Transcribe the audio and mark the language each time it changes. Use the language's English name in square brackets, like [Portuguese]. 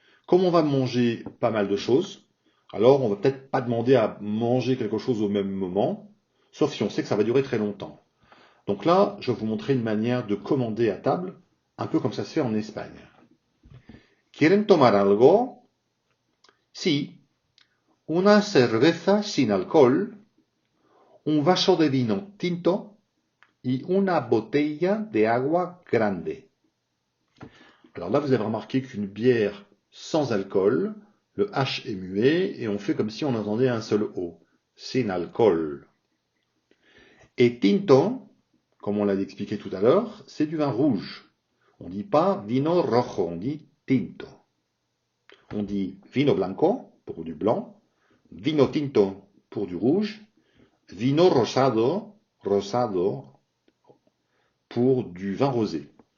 [French] Comme on va manger pas mal de choses, alors on va peut-être pas demander à manger quelque chose au même moment, sauf si on sait que ça va durer très longtemps. Donc là, je vais vous montrer une manière de commander à table, un peu comme ça se fait en Espagne. [Spanish] ¿Quieren tomar algo? Sí. Una cerveza sin alcohol, un vaso de vino tinto y una botella de agua grande. [French] Alors là, vous avez remarqué qu'une bière sans alcool, le H est muet et on fait comme si on entendait un seul O. Sin alcool. Et tinto, comme on l'a expliqué tout à l'heure, c'est du vin rouge. On ne dit pas [Spanish] vino rojo, [French] on dit tinto. On dit [Spanish] vino blanco [French] pour du blanc, [Spanish] vino tinto [French] pour du rouge, [Spanish] vino rosado, [French] rosado pour du vin rosé.